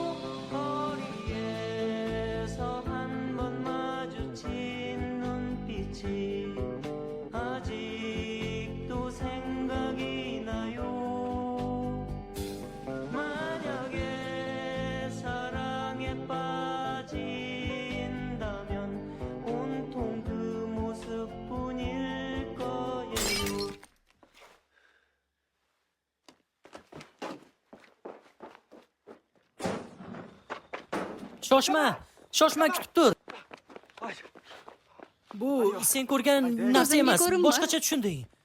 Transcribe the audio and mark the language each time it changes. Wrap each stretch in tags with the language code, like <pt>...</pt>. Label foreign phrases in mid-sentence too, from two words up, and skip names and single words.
<ko>거리에서 한 번 마주친 눈빛이 아직도 생각이 나요 만약에 사랑에 빠진다면 온통 그 모습뿐일 거예요</ko> <uz>Shoshma, kutib tur. Bu sen ko'rgan narsa Ko'zimga emas, ko'rinma. boshqacha tushunding.</uz>